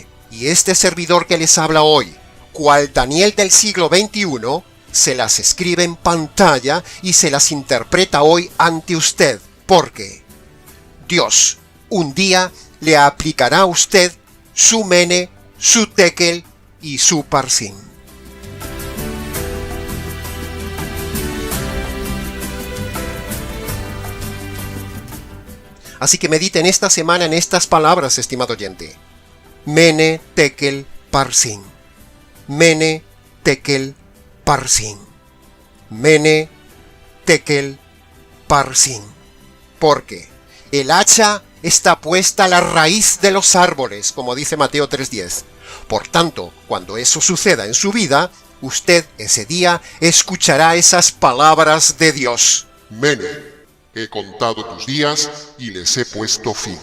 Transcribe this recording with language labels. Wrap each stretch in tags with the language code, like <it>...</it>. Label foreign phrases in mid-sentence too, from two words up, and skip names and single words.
<es>Y este servidor que les habla hoy, cual Daniel del siglo XXI, se las escribe en pantalla y se las interpreta hoy ante usted, porque Dios un día le aplicará a usted su Mene, su Tekel y su Parsin. Así que mediten esta semana en estas palabras, estimado oyente.</es> <arc>Mene, Tekel, Parsin. Mene, Tekel, Parsin. Mene, Tekel, Parsin.</arc> <es>Porque el hacha está puesta a la raíz de los árboles, como dice Mateo 3:10. Por tanto, cuando eso suceda en su vida, usted ese día escuchará esas palabras de Dios. Mene, he contado tus días y les he puesto fin.</es>